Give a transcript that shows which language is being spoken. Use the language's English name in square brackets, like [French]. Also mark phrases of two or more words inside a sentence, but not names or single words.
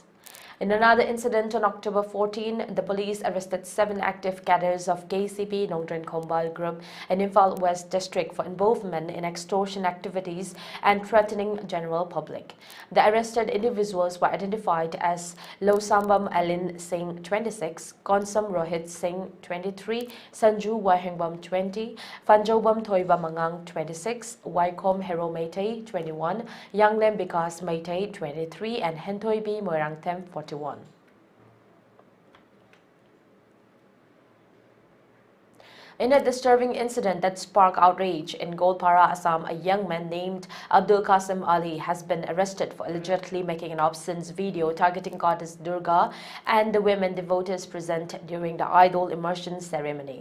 [English] In another incident on October 14, the police arrested 7 active cadres of KCP Nongdren Khombal Group in Imphal West District for involvement in extortion activities and threatening general public. The arrested individuals were identified as Losambam Alin Singh, 26, Konsam Rohit Singh, 23, Sanju Wahengbam, 20, Fanjobam Thoiba Mangang, 26, Waikom Hero Meitei, 21, Yanglem Bikas Meitei, 23, and Hentoibi Moirang Tem, 41. In a disturbing incident that sparked outrage in Golpara, Assam, a young man named Abdul Qasim Ali has been arrested for allegedly making an obscene video targeting goddess Durga and the women devotees present during the idol immersion ceremony.